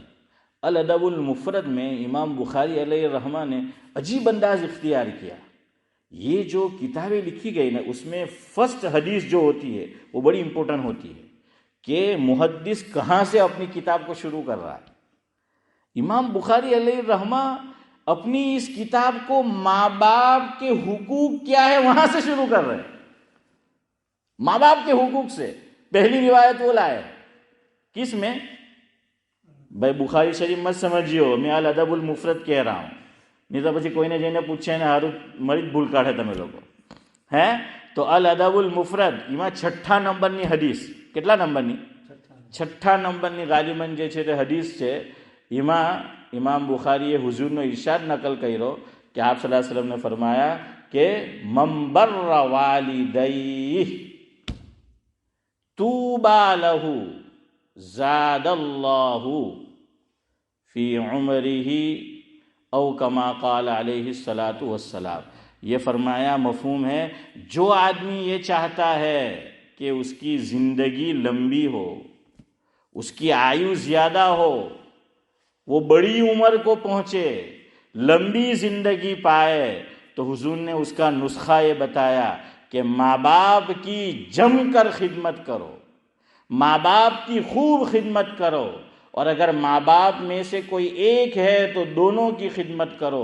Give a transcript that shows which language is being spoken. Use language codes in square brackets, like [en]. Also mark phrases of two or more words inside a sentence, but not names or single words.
[ur] الادب المفرد میں امام بخاری علیہ الرحمہ نے عجیب انداز اختیار کیا. یہ جو کتابیں لکھی گئی نا، اس میں فرسٹ حدیث جو ہوتی ہے وہ بڑی امپورٹنٹ ہوتی ہے کہ محدث کہاں سے اپنی کتاب کو شروع کر رہا ہے. امام بخاری علیہ الرحمہ اپنی اس کتاب کو ماں باپ کے حقوق کیا ہے وہاں سے شروع کر رہے ہیں، ماں باپ کے حقوق سے پہلی روایت وہ لائے. کس میں؟ بھائی بخاری شریف مت سمجھیو، میں الادب المفرد کہہ رہا ہوں، نہیں تو [gu] પછી કોઈને જઈને પૂછે ને હારું મરી જ ભૂલ કાઢે તમે લોકો હે. તો الادب المفرد એમાં 6 નંબરની હદીસ. કેટલા નંબરની? 6 નંબરની ગાલિબન જે છે તે હદીસ છે. એમાં ઇમામ બુખારીએ હુઝુરનો ઇરશાદ નકલ કર્યો કે આપ સલ્લલ્લાહુ અલૈહિ વસલ્લમને ફરમાયા કે [ar] من بر والديه طوبى له زاد الله في عمره أو كما قال عليه الصلاة والسلام. [ur] یہ فرمایا مفہوم ہے جو آدمی یہ چاہتا ہے کہ اس کی زندگی لمبی ہو، اس کی آیو زیادہ ہو، وہ بڑی عمر کو پہنچے، لمبی زندگی پائے، تو حضور نے اس کا نسخہ یہ بتایا کہ ماں باپ کی جم کر خدمت کرو، ماں باپ کی خوب خدمت کرو، اور اگر ماں باپ میں سے کوئی ایک ہے تو دونوں کی خدمت کرو.